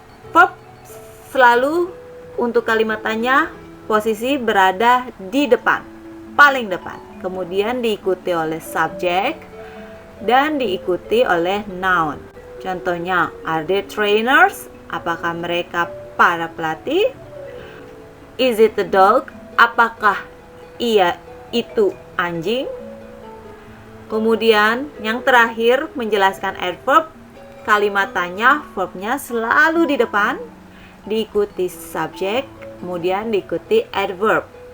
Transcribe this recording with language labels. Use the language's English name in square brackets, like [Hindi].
[Indonesian] Verb selalu untuk kalimat tanya posisi berada di depan, paling depan. Kemudian diikuti oleh subjek dan diikuti oleh noun. Contohnya, [English] are they trainers? [Indonesian] Apakah mereka para pelatih? [English] Is it a dog? [Indonesian] Apakah ia itu anjing. Kemudian yang terakhir menjelaskan adverb. Kalimat tanya, verbnya selalu di depan, diikuti subjek, kemudian diikuti adverb.